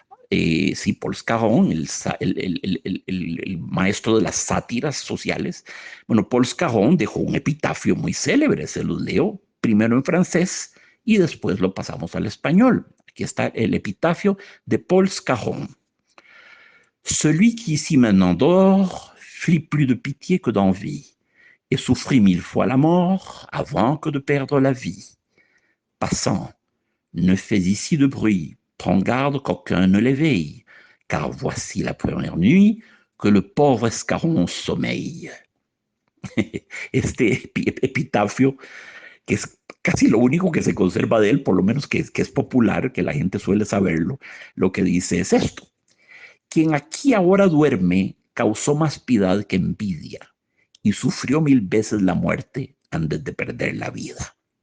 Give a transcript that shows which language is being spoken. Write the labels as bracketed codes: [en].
[es] Sí, Paul Scarron, el maestro de las sátiras sociales. Bueno, Paul Scarron dejó un epitafio muy célebre, se los leo primero en francés y después lo pasamos al español. Aquí está el epitafio de Paul Scarron. [fr] Celui qui ici maintenant dort fit plus de pitié que d'envie et souffrit 1000 fois la mort avant que de perdre la vie. Passant, ne fais ici de bruit, prends garde qu'aucun ne l'éveille, car voici la première nuit que le pauvre escaron sommeille. [es] Este epitafio, que es casi lo único que se conserva de él, por lo menos que es popular, que la gente suele saberlo, lo que dice es esto. Quien aquí ahora duerme causó más piedad que envidia y sufrió 1000 veces la muerte antes de perder la vida.